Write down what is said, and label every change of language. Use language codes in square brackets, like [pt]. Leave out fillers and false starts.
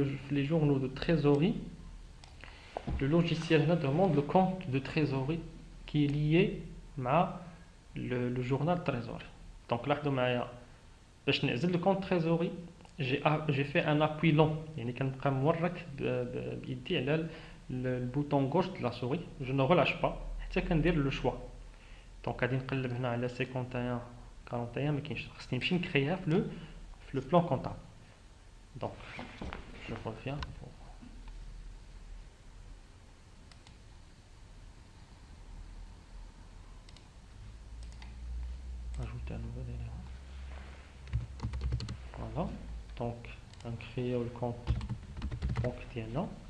[fr] Les journaux de trésorerie, le logiciel demande le compte de trésorerie qui est lié à le journal trésorerie. Donc là, [ar] باش نعزل [fr] le compte trésorerie, j'ai fait un appui long. [ar] يعني كنبقى مورك بيدي على [fr] le bouton gauche de la souris. Je ne relâche pas [ar] حتى كندير [fr] le choix. [ar] Donc غادي نقلب هنا على 51 41 ما كاينش, خصني نمشي نكريها في [fr] le plan comptable. Donc je reviens pour ajouter un nouvel élément. Voilà. Donc on crée le compte banque [ar] ديالنا.